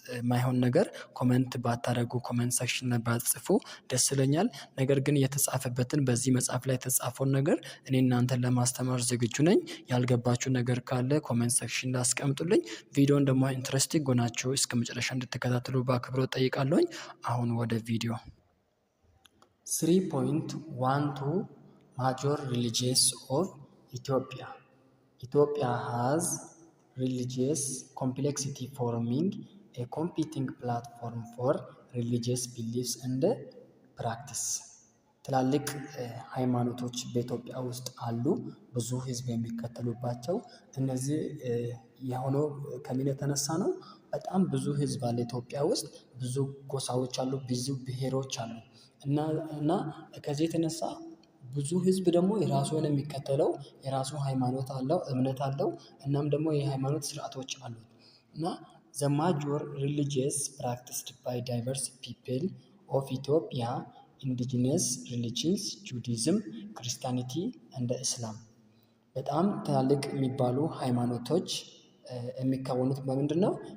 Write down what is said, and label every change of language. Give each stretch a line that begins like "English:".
Amharic: ማይሆን ነገር ኮሜንት ባታደርጉ ኮሜንት ሴክሽን ላይ ባትጽፉ ደስ ይለኛል። ነገር ግን የተጻፈበትን በዚህ መጽሐፍ ላይ የተጻፈውን ነገር እኔ እናንተን ለማስተማር ዝግጁ ነኝ። ያልገባችሁ ነገር ካለ ኮሜንት ሴክሽን ላይ አስቀምጡልኝ። ቪዲዮን ደግሞ ኢንትረስቲንግ ሆናችሁ እስከ መጨረሻ እንድትከታተሉ በአክብሮት ጠይቃለሁኝ። አሁን ወደ ቪዲዮ 3.12
English: Major religions of Ethiopia. Ethiopia has religious complexity, forming a competing platform for religious beliefs and practice.
Amharic: ትላልቅ ሃይማኖቶች በኢትዮጵያ ውስጥ አሉ። ብዙ ህዝብ የሚከተሉባቸው እነዚህ የሆነው ከምን የተነሳ ነው? በጣም ብዙ ህዝብ አለ ኢትዮጵያ ውስጥ። ብዙ ጎሳዎች አሉ፣ ብዙ ብሔሮች አሉ እና ከዚህ የተነሳ ብዙ ህዝብ ደግሞ የራሱን የሚከተለው የራሱ ሃይማኖት አለው፣ እምነት አለው። እናም ደግሞ የሃይማኖት ስርዓቶች አሉት እና
English: the major religious practiced by diverse people of Ethiopia indigenous religions Judaism, Christianity and Islam።
Amharic: በጣም ትላልቅ የሚባሉ ሃይማኖቶች የሚከወኑት በምንድን ነው?